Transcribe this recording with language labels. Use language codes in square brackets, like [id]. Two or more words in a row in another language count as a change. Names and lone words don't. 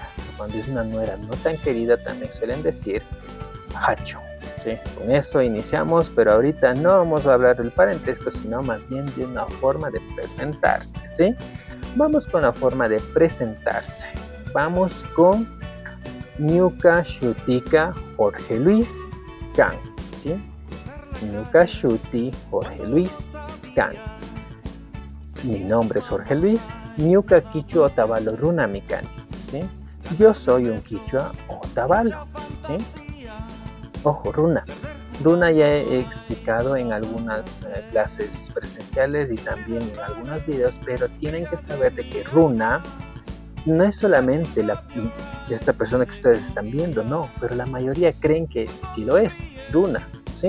[es] Cuando es una nuera no tan querida también suelen decir Hachun, ¿sí? Con eso iniciamos, pero ahorita no vamos a hablar del parentesco, sino más bien de una forma de presentarse, ¿sí? Vamos con la forma de presentarse. Vamos con [qu] Ñuka Shutika Jorge Luis Can, [es] ¿sí? Ñuka Shuti Jorge Luis Can. Mi nombre es Jorge Luis. [qu] Ñuka Quichua Otavalo Runami Can, [es] ¿sí? Yo soy un Quichua Otavalo, ¿sí? Ojo, Runa. Runa ya he explicado en algunas clases presenciales y también en algunos videos, pero tienen que saber de que Runa no es solamente esta persona que ustedes están viendo, no, pero la mayoría creen que sí lo es, Runa, ¿sí?